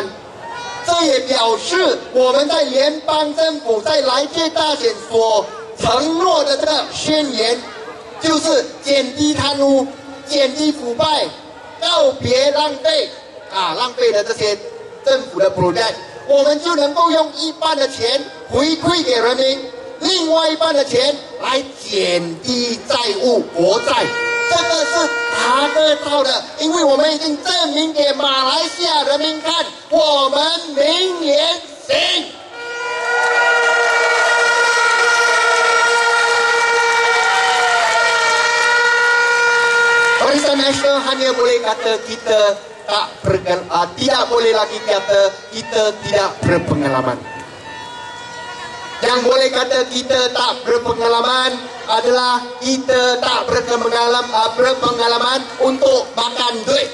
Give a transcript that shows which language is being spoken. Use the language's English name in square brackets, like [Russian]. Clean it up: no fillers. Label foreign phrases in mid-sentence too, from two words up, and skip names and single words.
[Chinese] 这也表示我们在联邦政府在来届大选所承诺的这个宣言，就是减低贪污、减低腐败、告别浪费浪费的这些政府的 project， 我们就能够用一半的钱回馈给人民，另外一半的钱来减低债务国债。这个是达得到的，因为我们已经证明给马来西亚人民看，我们明年行。 [Malay] Barisan Nasional hanya boleh kata kita tidak boleh lagi kata kita tidak berpengalaman. Yang boleh kata kita tak berpengalaman adalah kita tak berpengalaman untuk makan duit.